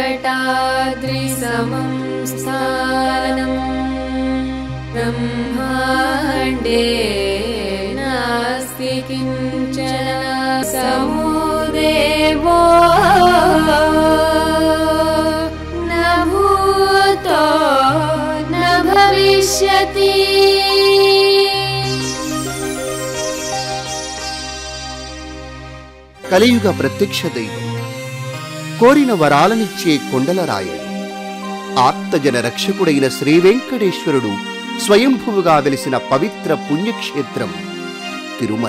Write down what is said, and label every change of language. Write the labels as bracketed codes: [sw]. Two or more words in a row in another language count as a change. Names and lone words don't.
[sa] वेङ्कटाद्रिसमं स्थानं ब्रह्माण्डे नास्ति किञ्चन समुदेवो न भूतो न भविष्यति। [te] కలియుగ ప్రత్యక్ష దైవం, కోరిన వరాలనిచ్చే కొండల రాయడు, ఆర్తజన రక్షకుడైన శ్రీ వెంకటేశ్వరుడు స్వయంభువుగా వెలిసిన పవిత్ర పుణ్యక్షేత్రం తిరుమల.